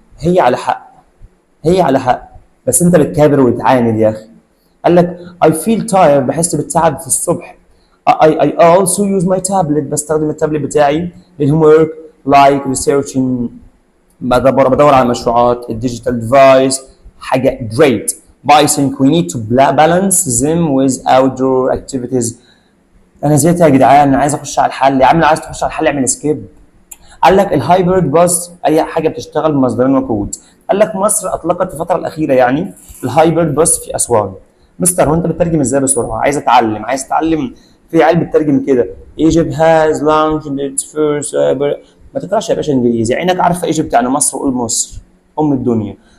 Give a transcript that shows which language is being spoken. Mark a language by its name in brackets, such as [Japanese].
[Arabic] هي على حق، هي على حق، بس انت بتكابر وتعاند يا اخي. قال لك [English] I feel tired، [Arabic] بحس بالتعب في الصبح. [English] I also use my tablet، [Arabic] بستخدم التابلت بتاعي للهومورك [English] like researching، [Arabic] بدور على مشروعات. [English] الديجيتال ديفايس حاجه great but I think we need to balance them with outdoor activities. [Arabic] انا زهقت يا جدعان، انا عايز اخش على الحل. يا عم عايز تخش على الحل اعمل سكيب. قال لك الهايبرد باص اي حاجه بتشتغل بمصدرين وقود. قال لك مصر اطلقت في الفتره الاخيره يعني الهايبرد باص في اسوان. مستر هو انت بتترجم ازاي بسرعه؟ عايز اتعلم. في عيال بتترجم كده [English] Egypt has launched its first [Arabic] ما تقراش يا باشا انجليزي، عينك عارفه ايجيبت يعني مصر، قول مصر ام الدنيا.